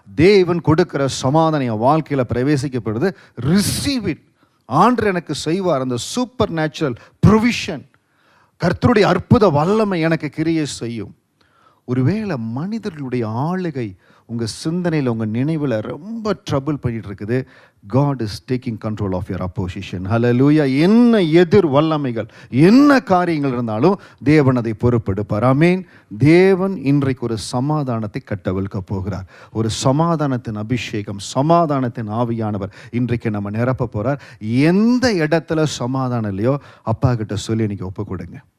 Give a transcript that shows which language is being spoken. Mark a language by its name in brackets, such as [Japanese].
[Tamil] தேவன் கொடுக்கிற சமாதானம் என் வாழ்க்கையில் பிரவேசிக்கப்படுது. [English] Receive it. [Tamil] ஆண்டவர் எனக்கு செய்வார். அந்த [English] super natural provision, [Tamil] கர்த்தருடைய அற்புத வல்லமை எனக்கு கிரியை செய்யும். ஒருவேளை மனிதர்களுடைய ஆளுகை உங்கள் சிந்தனையில், உங்கள் நினைவில் ரொம்ப ட்ரபிள் பண்ணிட்டு இருக்குது. [English] God is taking control of your opposition. Hallelujah. [Tamil] என்ன எதிர் வல்லமைகள், என்ன காரியங்கள் இருந்தாலும் தேவன் அதை பொறுப்பெடுப்பார். ஆமீன். தேவன் இன்றைக்கு ஒரு சமாதானத்தை கட்டவிழ்க்க போகிறார். ஒரு சமாதானத்தின் அபிஷேகம், சமாதானத்தின் ஆவியானவர் இன்றைக்கு நம்ம நிரப்ப போகிறார். எந்த இடத்துல சமாதானம் இல்லையோ அப்பா கிட்ட சொல்லி இன்னைக்கு ஒப்பு கொடுங்க.